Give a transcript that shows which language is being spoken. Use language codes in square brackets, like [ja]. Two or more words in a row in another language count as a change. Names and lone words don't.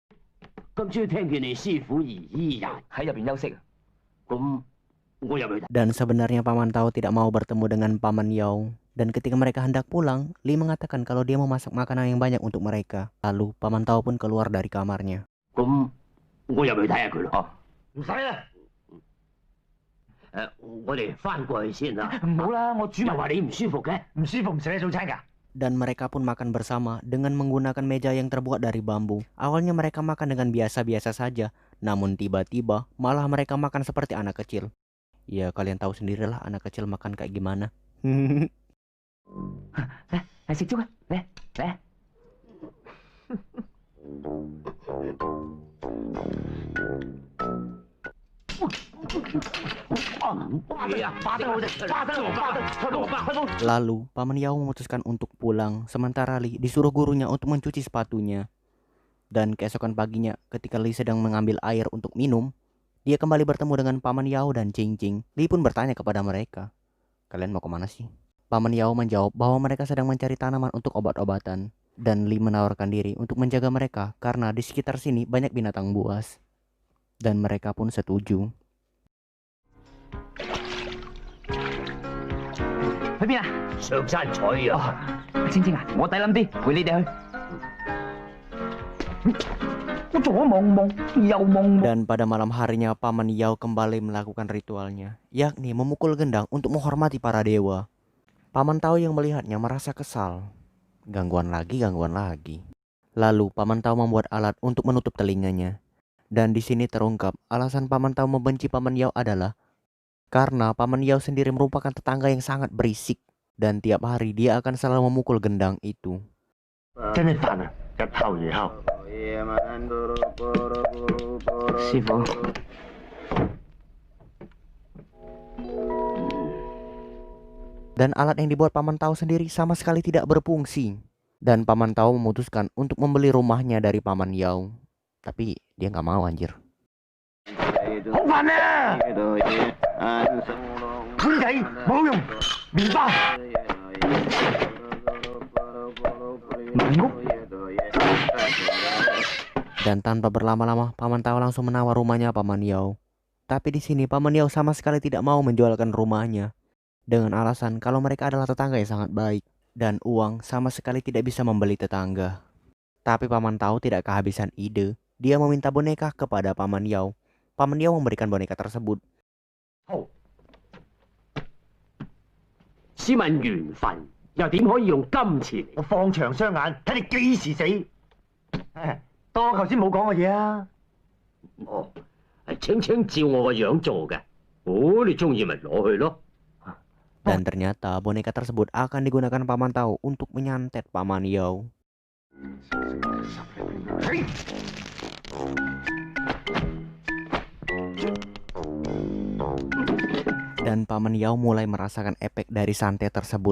[id] Dan sebenarnya Paman Tao tidak mau bertemu dengan Paman Yao. Dan ketika mereka hendak pulang, Li mengatakan kalau dia memasak makanan yang banyak untuk mereka. Lalu Paman Tao pun keluar dari kamarnya. [yue] 我入去睇下佢咯。哦，唔使啦，我哋翻過去先啦。唔好啦，我煮埋又話你唔舒服嘅。唔舒服唔食你早餐㗎。 [id] Dan mereka pun makan bersama dengan menggunakan meja yang terbuat dari bambu. Awalnya mereka makan dengan biasa-biasa saja, namun tiba-tiba malah mereka makan seperti anak kecil. Ya kalian tahu sendirilah anak kecil makan kayak gimana. [yue] 嚟食粥啊！嚟嚟。 [id] Lalu Paman Yao memutuskan untuk pulang, sementara Li disuruh gurunya untuk mencuci sepatunya. Dan keesokan paginya ketika Li sedang mengambil air untuk minum, dia kembali bertemu dengan Paman Yao dan Cing Cing. Li pun bertanya kepada mereka, "Kalian mau kemana sih?" Paman Yao menjawab bahwa mereka sedang mencari tanaman untuk obat-obatan. Dan Li menawarkan diri untuk menjaga mereka karena di sekitar sini banyak binatang buas. Dan mereka pun setuju. [yue] 去邊啊？上山採啊！青青啊，我抵諗啲，陪你哋去。我左望望，右望望。 [id] Dan pada malam harinya Paman Yao kembali melakukan ritualnya, yakni memukul gendang untuk menghormati para dewa. Paman Tao yang melihatnya merasa kesal. Gangguan lagi. Lalu Paman Tao membuat alat untuk menutup telinganya. Dan di sini terungkap alasan Paman Tao membenci Paman Yao adalah karena Paman Yao sendiri merupakan tetangga yang sangat berisik. Dan tiap hari dia akan selalu memukul gendang itu. [yue] 真係煩啊！日頭夜後。師傅， [id] Dan alat yang dibuat Paman Tao sendiri sama sekali tidak berfungsi. Dan Paman Tao memutuskan untuk membeli rumahnya dari Paman Yao. Tapi dia nggak mau anjir. [yue] 好煩啊！碗仔冇用，麵包。買屋。 [id] Dan tanpa berlama-lama Paman Tao langsung menawar rumahnya Paman Yao. Tapi di sini Paman Yao sama sekali tidak mau menjualkan rumahnya. Dengan alasan kalau mereka adalah tetangga yang sangat baik. Dan uang sama sekali tidak bisa membeli tetangga. Tapi Paman Tao tidak kehabisan ide. Dia meminta boneka kepada Paman Yao. Paman Yao memberikan boneka tersebut. [yue] 好。試問緣分又點可以用金錢嚟？我放長雙眼睇你幾時死。當我頭先冇講嘅嘢啊！哦，係青青照我個樣做嘅。哦，你中意咪攞去咯。 [id] Dan ternyata boneka tersebut akan digunakan Paman Tao untuk menyantet Paman Yao. Dan Paman Yao mulai merasakan efek dari santet tersebut.